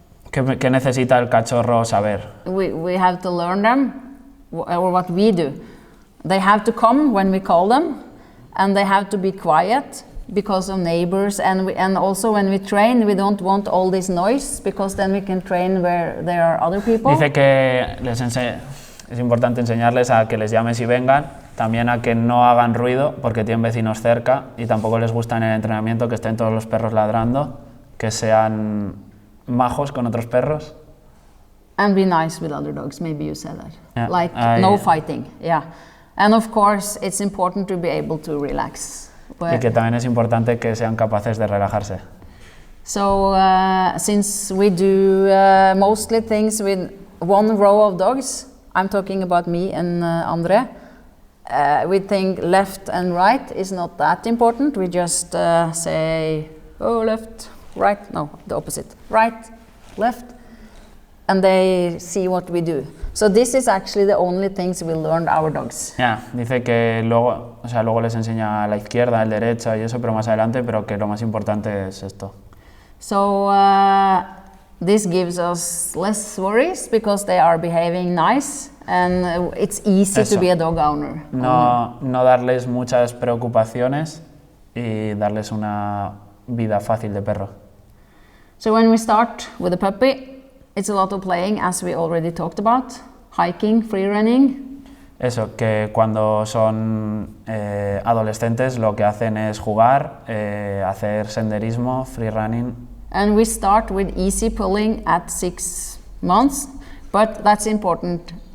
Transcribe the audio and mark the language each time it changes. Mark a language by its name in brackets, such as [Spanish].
[Spanish] ¿Qué necesita el cachorro saber? [English] we have to learn them, or what we do. They have to come when we call them, and they have to be quiet because of neighbors, and also when we train, we don't want all this noise, because then we can train where there are other people. [Spanish] Dice que es importante enseñarles a que les llames y vengan, también a que no hagan ruido porque tienen vecinos cerca y tampoco les gusta en el entrenamiento que estén todos los perros ladrando, que sean majos con otros perros. [English] And be nice with other dogs, maybe you said that. Yeah, Like no fighting, yeah. And of course it's important to be able to relax. [Spanish] Y que también es importante que sean capaces de relajarse. [English] So since we do mostly things with one row of dogs, I'm talking about me and Andre, we think left and right is not that important. We just say, oh, left, right, no, the opposite, right, left, and they see what we do. So this is actually the only things we learned our dogs. [Spanish] Dice que luego les enseña a la izquierda, a la derecha y eso, pero más adelante, pero que lo más importante es esto. [English] So this gives us less worries because they are behaving nice, and it's easy to be a dog owner. [Spanish] No darles muchas preocupaciones y darles una vida fácil de perro. [English] So when we start with a puppy, it's a lot of playing, as we already talked about, hiking, free running. [Spanish] Eso, que cuando son adolescentes lo que hacen es jugar, hacer senderismo, free running. [English] And we start with easy pulling at 6 months, but that's important.